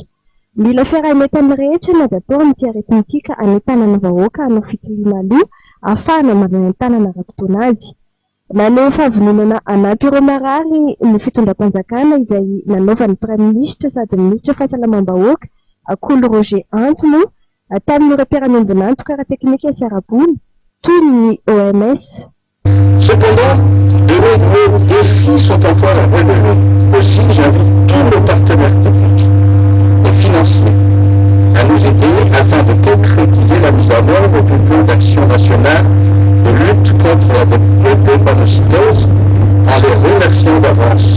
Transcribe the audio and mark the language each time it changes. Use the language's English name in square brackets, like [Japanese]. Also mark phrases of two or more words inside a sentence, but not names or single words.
[Malagasy] Mila fiaraha-miain'ny rehetra na atao amin'ity aretina ity ka hanetanana vahoaka hanao fitiliana aloha ahafahana manentanana raha-potoana azy. Naneho fahavononana anampy ireo marary ny fitondram-panjakana izay nanaovan'ny [French] Premier ministre [Malagasy] sady ministre fahasalamam-bahoaka Coly Roger Antimo tamin'ireo mpiara-miombona antoka ara-teknika sy ara-bola toy ny OMS. [French] Cependant, de nombreux défis sont encore à relever. Aussi, j'invite tous nos partenaires techniques et financiers à nous aider afin de concrétiser la mise en œuvre du plan d'action national de lutte contre la drépanocytose en les remerciant d'avance.